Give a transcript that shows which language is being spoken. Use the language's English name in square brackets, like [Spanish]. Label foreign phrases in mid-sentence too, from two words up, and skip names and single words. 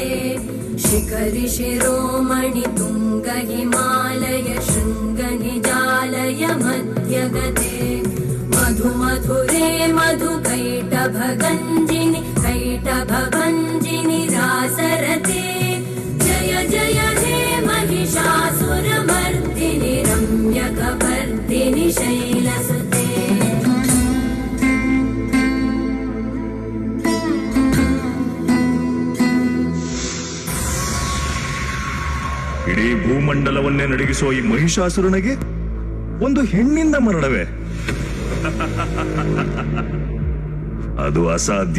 [Sanskrit] शिखरि शिरोमणि तुङ्ग हिमालय शृङ्गनिजालय मध्यगते मधु मधुरे मधु कैटभगञ्जिनि कैटभभञ्जिनि रासरते जय जय हे महिषासुरमर्दिनि रम्यकपर्दिनि शैलसुते [Kannada] ಇಡೀ ಭೂಮಂಡಲವನ್ನೇ ನಡಗಿಸುವ ಈ ಮಹಿಷಾಸುರನಿಗೆ ಒಂದು ಹೆಣ್ಣಿಂದ ಮರಣವೇ? ಅದು ಅಸಾಧ್ಯ.